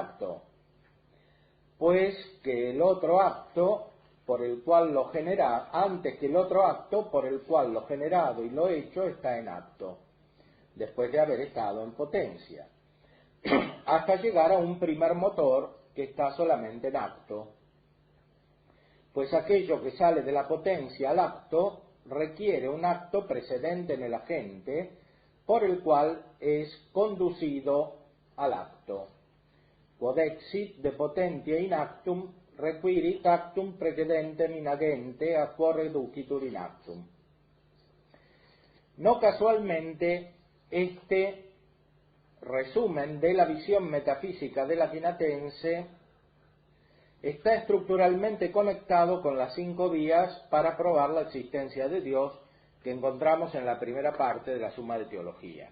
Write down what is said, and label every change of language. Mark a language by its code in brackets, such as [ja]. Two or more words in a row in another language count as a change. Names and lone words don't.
[es] acto, pues que el otro acto por el cual lo genera, antes que el otro acto por el cual lo generado y lo hecho está en acto, después de haber estado en potencia, hasta llegar a un primer motor que está solamente en acto, pues aquello que sale de la potencia al acto requiere un acto precedente en el agente por el cual es conducido al acto. [la] Quod exit de potentia in actum requirit actum precedentem in agente a quo reducitur in actum. [es] No casualmente, este resumen de la visión metafísica del Aquinatense está estructuralmente conectado con las 5 vías para probar la existencia de Dios que encontramos en la primera parte de la Suma de Teología.